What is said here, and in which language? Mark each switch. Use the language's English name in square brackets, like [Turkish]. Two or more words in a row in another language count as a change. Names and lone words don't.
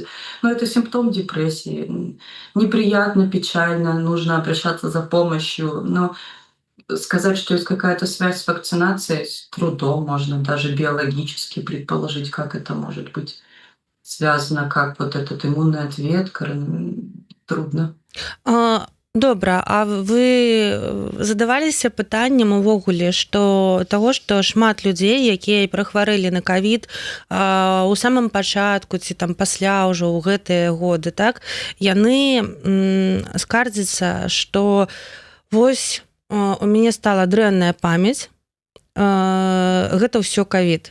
[Russian] Но это симптом депрессии. Неприятно, печально, нужно обращаться за помощью. Но сказать, что есть какая-то связь с вакцинацией, с трудом, можно даже биологически предположить, как это может быть связано, как вот этот иммунный ответ, трудно. [Belarusian] Добра, а вы задаваліся пытаннем увогуле, што таго, што шмат людзей, якія прахварэлі на ковід у самым пачатку ці там пасля ўжо ў гэтыя годы, так, яны скардзяцца, што вось у мяне стала дрэнная памяць, гэта ўсё ковід.